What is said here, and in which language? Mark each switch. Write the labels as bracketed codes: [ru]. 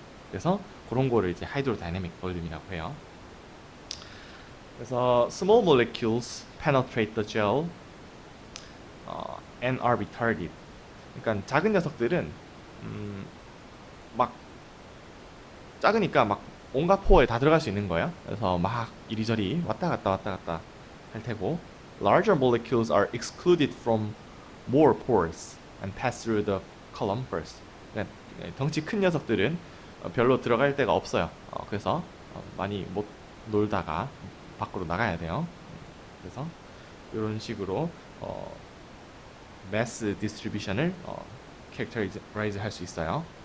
[ko] 그래서 그런 거를 이제 하이드로다이내믹 볼륨이라고 해요. [en] 그래서 small molecules penetrate the gel and are retarded. [ko] 그러니까 작은 녀석들은 막 작으니까 막 온갖 포에 다 들어갈 수 있는 거예요. 그래서 막 이리저리 왔다 갔다 할 테고, [en] larger molecules are excluded from more pores and pass through the column first. [ko] 그러니까 덩치 큰 녀석들은 별로 들어갈 데가 없어요. 그래서 많이 못 놀다가 밖으로 나가야 돼요. 그래서 이런 식으로 mass distribution을 characterize 할 수 있어요.